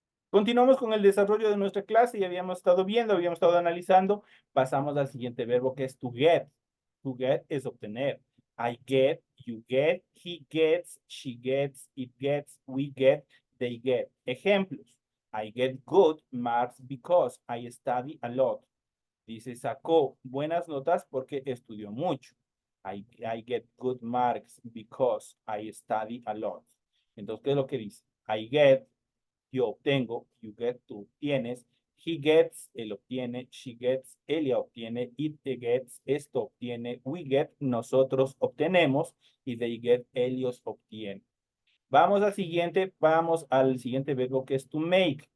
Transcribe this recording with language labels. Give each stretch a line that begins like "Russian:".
Spanish: Continuamos con el desarrollo de nuestra clase y habíamos estado viendo, habíamos estado analizando. Pasamos al siguiente verbo que es to get. To get es obtener.
English: I get, you get, he gets, she gets, it gets, we get, they get.
Spanish: Ejemplos.
English: I get good marks because I study a lot.
Spanish: Dice, sacó buenas notas porque estudió mucho.
English: I get good marks because I study a lot.
Spanish: Entonces, ¿qué es lo que dice? I get, yo obtengo, you get, tú obtienes, he gets, él obtiene, she gets, ella obtiene, it gets, esto obtiene, we get, nosotros obtenemos, y they get, ellos obtienen. Vamos vamos al siguiente verbo que es to make.